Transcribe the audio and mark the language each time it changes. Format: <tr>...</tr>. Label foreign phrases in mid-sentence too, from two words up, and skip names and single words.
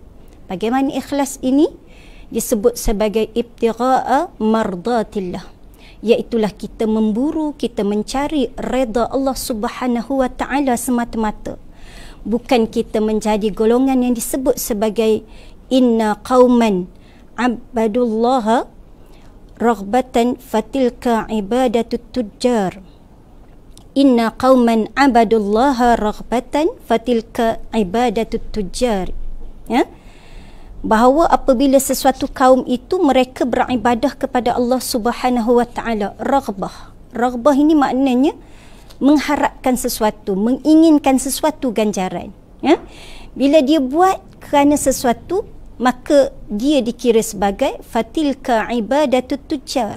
<ms>Bagaimana ikhlas ini? Disebut sebagai</ms> <ar>ابتغاء مرضاة الله.</ar> <ms>Iaitulah kita memburu, kita mencari redha</ms> <ar>الله سبحانه وتعالى</ar> <ms>semata-mata. Bukan kita menjadi golongan yang disebut sebagai</ms> <ar>إن قوما عبدوا الله رغبة فتلك عبادة التجار. إن قوما عبدوا الله رغبة فتلك عبادة التجار.</ar> <ms>Ya? Bahawa apabila sesuatu kaum itu mereka beribadah kepada</ms> <ar>الله سبحانه وتعالى,</ar> <ms>raghbah. Raghbah ini maknanya mengharapkan sesuatu, menginginkan sesuatu ganjaran. Ya? Bila dia buat kerana sesuatu, maka dia dikira sebagai</ms> <ar>فتلك عبادة التجار.</ar>